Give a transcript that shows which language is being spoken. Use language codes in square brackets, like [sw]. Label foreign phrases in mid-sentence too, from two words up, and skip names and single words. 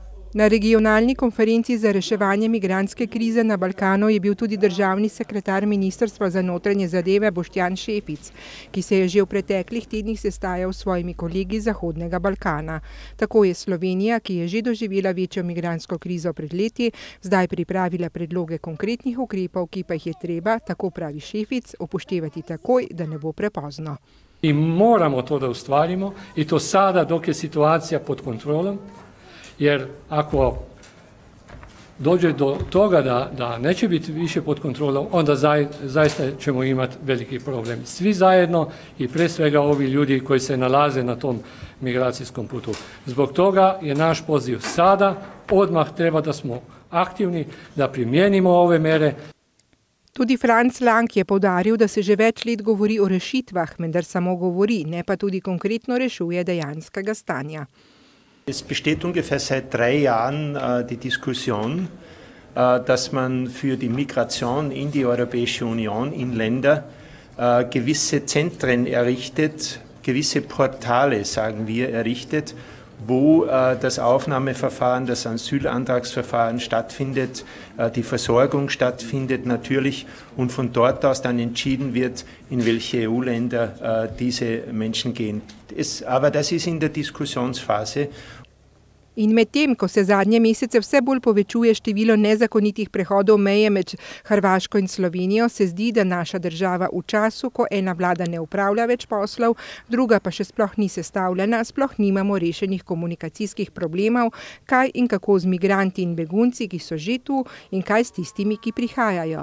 [sl] Na regionalni konferenci za reševanje migrantske krize na Balkanu je bil tudi državni sekretar Ministrstva za notranje zadeve Boštjan Šefic, ki se je že v preteklih tednih sestajal s svojimi kolegi z Zahodnega Balkana. Tako je Slovenija, ki je že doživela večjo migrantsko krizo pred leti, zdaj pripravila predloge konkretnih ukrepov, ki pa jih je treba, tako pravi Šefic, upoštevati takoj, da ne bo prepozno. [sr] I moramo to da ustvarimo i to sada dok je situacija pod kontrolom. Jer ako dođe do toga da neće biti više pod kontrolom, onda zaista ćemo imati veliki problem. Svi zajedno i pre svega ovi ljudi koji se nalaze na tom migracijskom putu. Zbog toga je naš poziv sada, odmah treba da smo aktivni, da primijenimo ove mere. [sl] Tudi Franz Lang je poudaril, da se že več let govori o rešitvah, vendar samo govori, ne pa tudi konkretno rešuje dejanskega stanja. [de] Es besteht ungefähr seit 3 Jahren die Diskussion, dass man für die Migration in die Europäische Union, in Länder, gewisse Zentren errichtet, gewisse Portale, sagen wir, errichtet, wo das Aufnahmeverfahren, das Asylantragsverfahren stattfindet, die Versorgung stattfindet natürlich und von dort aus dann entschieden wird, in welche EU-Länder diese Menschen gehen. Aber das ist in der Diskussionsphase. [sl] In medtem, ko se zadnje mesece vse bolj povečuje število nezakonitih prehodov meje med Hrvaško in Slovenijo, se zdi, da naša država v času, ko ena vlada ne upravlja več poslov, druga pa še sploh ni sestavljena, sploh nimamo rešenih komunikacijskih problemov, kaj in kako z migranti in begunci, ki so že tu, in kaj s tistimi, ki prihajajo.